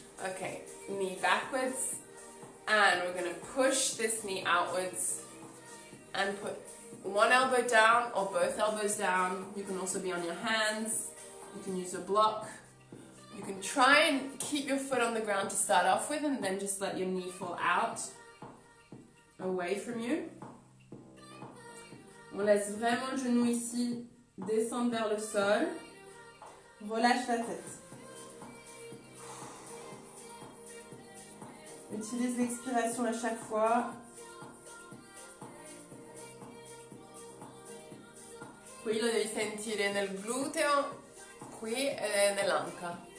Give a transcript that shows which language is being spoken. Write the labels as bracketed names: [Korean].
[English] Okay, knee backwards. And we're going to push this knee outwards and put one elbow down or both elbows down. You can also be on your hands. You can use a block. You can try and keep your foot on the ground to start off with and then just let your knee fall out, away from you. [French] On laisse vraiment le genou ici descendre vers le sol. Relâche la tête. Utilise l'expiration à chaque fois. [Italian] Qui lo devi sentire nel gluteo, qui e nell'anca.